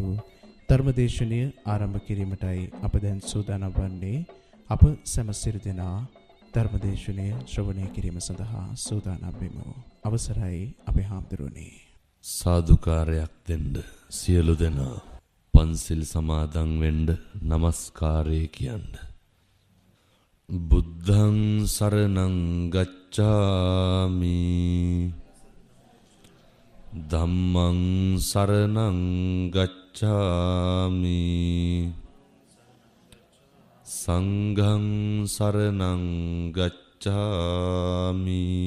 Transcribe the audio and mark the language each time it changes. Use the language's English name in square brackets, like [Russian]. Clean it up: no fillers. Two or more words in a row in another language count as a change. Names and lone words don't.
[Sinhala] ධර්මදේශනය ආරම්භ කිරීමටයි අප දැන් සූදානම් වන්නේ. අප සැම සිරිදෙනා ධර්මදේශනය ශ්‍රවණය කිරීම සඳහා සූදානම් වෙමු. අවසරයි අපේ හාමුදුරුවනේ. සාදුකාරයක් දෙන්න සියලු දෙනා පන්සිල් සමාදන් වෙන්න নমස්කාරය කියන්න. [Pali] බුද්ධං සරණං ගච්ඡාමි ධම්මං සරණං ගච්ඡාමි සංඝං සරණං ගච්ඡාමි